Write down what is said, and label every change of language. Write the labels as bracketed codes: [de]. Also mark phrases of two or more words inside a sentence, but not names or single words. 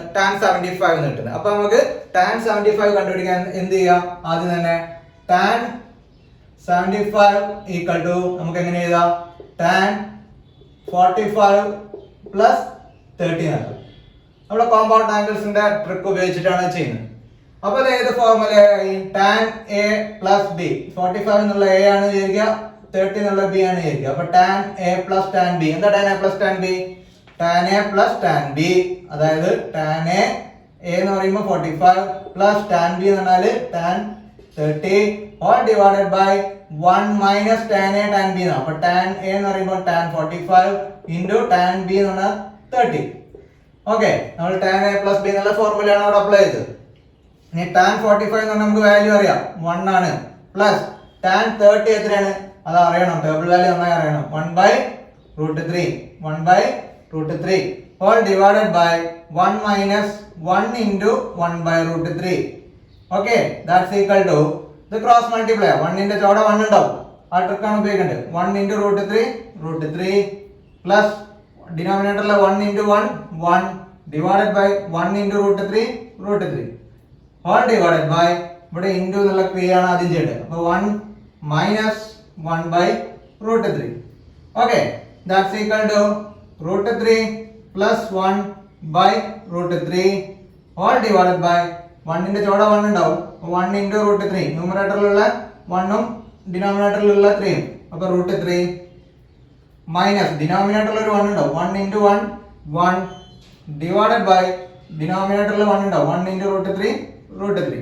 [en] tan 75 [ml] എന്ന് കിട്ടുന്നത്. അപ്പോൾ നമുക്ക് [en] tan 75 [ml] കണ്ടുപിടിക്കാൻ എന്ത് ചെയ്യാം? ആദ്യം തന്നെ [en] tan 75 equal to [ml] നമുക്ക് എങ്ങനെ എഴുതാം? [en] tan 45 plus 30 ആണ്. [ml] നമ്മുടെ [en] compound angles trick [ml] ഉപയോഗിച്ചിട്ടാണ് ചെയ്യുന്നത്. അപ്പോൾ ഇത് ഏത് ഫോർമുലയായി? [en] tan a plus b. [ml] 45 എന്നുള്ള a ആണ് വിചാരിക്കുക, 30 എന്നുള്ള b ആണ് വിചാരിക്കുക. [en] അപ്പോൾ tan a plus tan b. എന്താ tan a plus tan b? tan a plus tan b, അതായത് tan a [ml] എന്ന് പറയുമ്പോൾ [en] 45 plus tan b [ml] എന്ന് പറഞ്ഞാൽ [en] tan 30 all divided by 1 minus tan a tan b. അപ്പോൾ tan a [ml] എന്ന് പറയുമ്പോൾ [en] tan 45 into tan b [ml] എന്ന് പറഞ്ഞാൽ [en] 30. [ml] ഓക്കെ, നമ്മൾ [en] tan a plus b [ml] എന്നുള്ള ഫോർമുലയാണ് അവിടെ അപ്ലൈ ചെയ്തത്. ഇനി [en] tan 45 [ml] എന്ന് പറഞ്ഞാൽ നമുക്ക് വാല്യൂ അറിയാം, 1 ആണ്. [en] plus tan 30 [ml] എത്രയാണ്? അത് അറിയണം, [en] table value [ml] നന്നായി അറിയണം. [en] 1 by √3 1 by √3 all divided by 1 minus 1 into 1 by √3. Okay, that's equal to the cross multiply. [ml] 1 ന്റെ ചോടെ 1 ഉണ്ടാവും, ആ ട്രിക്കാണ് ഉപയോഗിക്കേണ്ടത്. [en] 1 into √3 plus ഡിനോമിനേറ്ററിലെ 1 into 1 divided by 1 into √3 all divided by ഇവിടെ into എന്നുള്ള ക്രിയയാണ് ആദ്യം ചെയ്യേണ്ടത്. അപ്പോൾ 1 minus 1 by √3. Okay, that's equal to √3 plus 1 by √3 all divided by 1 [ml] ന്റെ ചോടെ 1 ഉണ്ടാവും, [en] 1 into √3 [ml] ന്യൂമറേറ്ററിലുള്ള 1ഉം ഡിനോമിനേറ്ററിലുള്ള 3ഉം. അപ്പോൾ √3 മൈനസ് ഡിനോമിനേറ്ററിൽ ഒരു 1 ഉണ്ടാവും, [en] 1 into 1 divided by [ml] ഡിനോമിനേറ്ററിൽ 1 ഉണ്ടാവും, [en] 1 into √3.